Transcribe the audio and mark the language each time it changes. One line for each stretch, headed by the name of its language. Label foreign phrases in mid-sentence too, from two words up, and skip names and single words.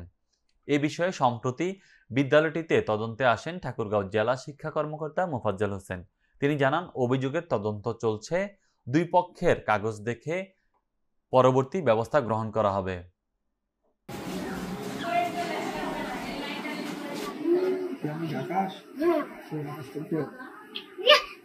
Bangla: এ বিষয়ে সম্প্রতি বিদ্যালয়টিতে তদন্তে আসেন ঠাকুরগাঁও জেলা শিক্ষা কর্মকর্তা মোফাজ্জল হোসেন। তিনি জানান, অভিযোগের তদন্ত চলছে, দুই পক্ষের কাগজ দেখে পরবর্তী ব্যবস্থা গ্রহণ করা হবে।
Indonesian: Yang di atas, Hmm. di atas itu. Ya.